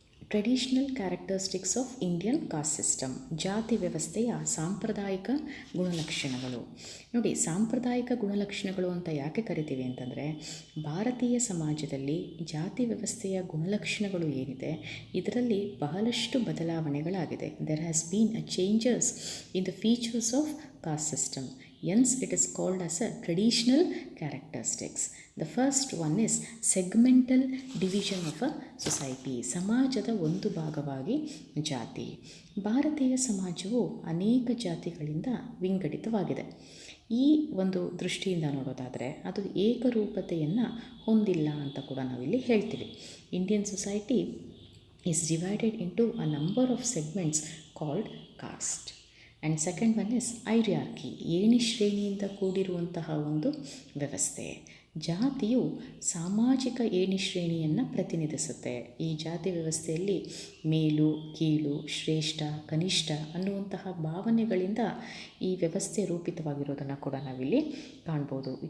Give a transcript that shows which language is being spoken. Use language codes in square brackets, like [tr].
[en] traditional characteristics of Indian caste system, [kn] ಜಾತಿ ವ್ಯವಸ್ಥೆಯ ಸಾಂಪ್ರದಾಯಿಕ ಗುಣಲಕ್ಷಣಗಳು. ನೋಡಿ, ಸಾಂಪ್ರದಾಯಿಕ ಗುಣಲಕ್ಷಣಗಳು ಅಂತ ಯಾಕೆ ಕರಿತೀವಿ ಅಂತಂದರೆ, ಭಾರತೀಯ ಸಮಾಜದಲ್ಲಿ ಜಾತಿ ವ್ಯವಸ್ಥೆಯ ಗುಣಲಕ್ಷಣಗಳು ಏನಿದೆ ಇದರಲ್ಲಿ ಬಹಳಷ್ಟು ಬದಲಾವಣೆಗಳಾಗಿದೆ. [en] There has been a changes in the features of caste system. Hence, it is called as a traditional characteristics. The first one is segmental division of a society. [kn] ಸಮಾಜದ ಒಂದು ಭಾಗವಾಗಿ ಜಾತಿ. ಭಾರತೀಯ ಸಮಾಜವು ಅನೇಕ ಜಾತಿಗಳಿಂದ ವಿಂಗಡಿತವಾಗಿದೆ. ಈ ಒಂದು ದೃಷ್ಟಿಯಿಂದ ನೋಡೋದಾದರೆ ಅದು ಏಕರೂಪತೆಯನ್ನು ಹೊಂದಿಲ್ಲ ಅಂತ ಕೂಡ ನಾವಿಲ್ಲಿ ಹೇಳ್ತೀವಿ. [en] Indian society is divided into a number of segments called caste. And second one is hierarchy, [kn] ಏಣಿ ಶ್ರೇಣಿಯಿಂದ ಕೂಡಿರುವಂತಹ ಒಂದು ವ್ಯವಸ್ಥೆ. ಜಾತಿಯು ಸಾಮಾಜಿಕ ಏಣಿ ಶ್ರೇಣಿಯನ್ನು ಪ್ರತಿನಿಧಿಸುತ್ತೆ. ಈ ಜಾತಿ ವ್ಯವಸ್ಥೆಯಲ್ಲಿ ಮೇಲು, ಕೀಳು, ಶ್ರೇಷ್ಠ, ಕನಿಷ್ಠ ಅನ್ನುವಂತಹ ಭಾವನೆಗಳಿಂದ ಈ ವ್ಯವಸ್ಥೆ ರೂಪಿತವಾಗಿರೋದನ್ನು ಕೂಡ ನಾವಿಲ್ಲಿ ಕಾಣ್ಬೋದು.